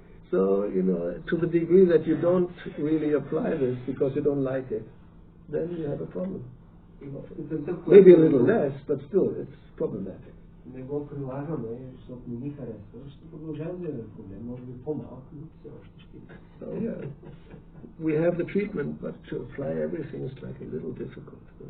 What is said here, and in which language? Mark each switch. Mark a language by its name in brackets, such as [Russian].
[English] So, you know, to the degree that you don't really apply this because you don't like it, then you have a problem. Maybe a little less, but still, it's problematic. [Bulgarian] Не го прилагаме, защото не ни харесва, ще продължаваме да имаме проблем. Може би по-малко, но все още ще има. [English] So yeah, we have the treatment, but to apply everything is like a little difficult.